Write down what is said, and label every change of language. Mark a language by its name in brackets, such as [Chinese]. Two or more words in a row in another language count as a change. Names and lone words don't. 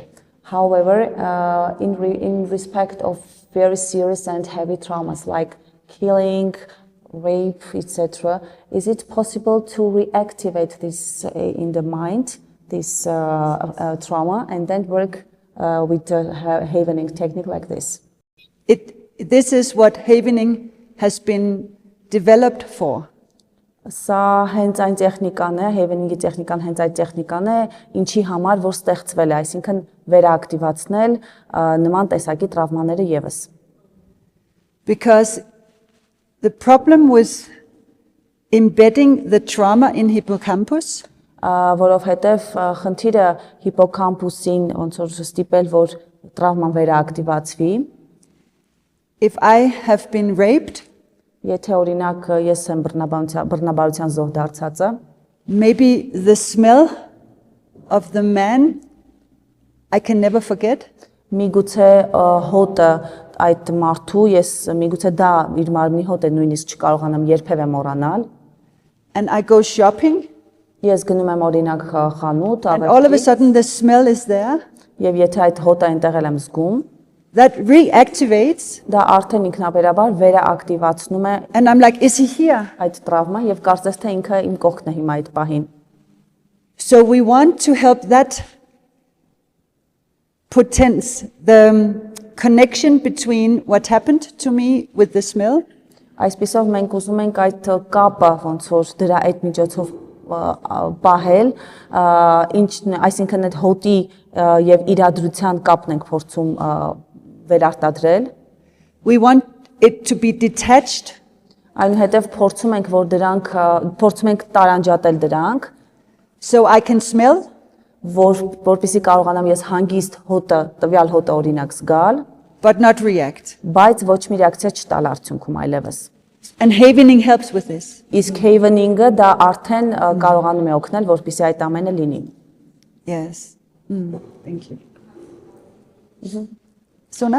[English] However, in respect of very serious and heavy traumas like killing, rape, etc., is it possible to reactivate this in the mind, this trauma, and then work with a havening technique like this? This is what havening has been developed for. [Armenian] Սա հենց այն տեխնիկան է, havening-ի տեխնիկան հենց այդ տեխնիկան է, ինչի համար որ ստեղծվել է, այսինքն վերաակտիվացնել նման տեսակի տրավմաները եւս։ [English] Because the problem with embedding the trauma in hippocampus [Armenian] որովհետև խնդիրը հիպոկամպուսին ոնց որ ստիպել որ տրավման վերաակտիվացվի, [English] if I have been raped, [Armenian] եթե օրինակ ես եմ բռնաբարության զոհ դարձածը, [English] maybe the smell of the man I can never forget. [Armenian] Միգուցե հոտը այդ մարդու ես միգուցե դա իր մարմնի հոտ է նույնիսկ չկարողանամ երբևէ մոռանալ, [English] and I go shopping, [Armenian] ես գնում եմ օրինակ խանութ, [English] and all of a sudden the smell is there, [Armenian] եւ եթե այդ հոտը այնտեղ եմ զգում, [English] that reactivates, [Armenian] դա արդեն ինքնաբերաբար վերաակտիվացնում է [English] and I'm like, is he here? [Armenian] այդ տրավման եւ կարծես թե ինքը իմ կողքն է հիմա այդ պահին։ [English] So we want to help that potence, the connection between what happened to me with the smell [Armenian] Այսպիսով մենք ուզում ենք այդ կապը ոնց որ դրա այդ միջոցով պահել, այսինքն այդ հոտի եւ իրադրության կապն ենք փորձում վերարտադրել։ [English] We want it to be detached, [Armenian] Այնուհետև փորձում ենք որ դրանք փորձում ենք տարանջատել դրանք, [English] so I can smell, [Armenian] որպեսզի կարողանամ ես հանգիստ հոտը, տվյալ հոտը օրինակ զգալ, [English] but not react. [Armenian] բայց ոչ մի ռեակցիա չտալ արդյունքում այլևս։ [English] And havening helps with this. [Armenian] Իսկ havening-ը դա արդեն կարողանում է օգնել, որպեսզի այդ ամենը լինի։ [English] Yes. Thank you. Suna?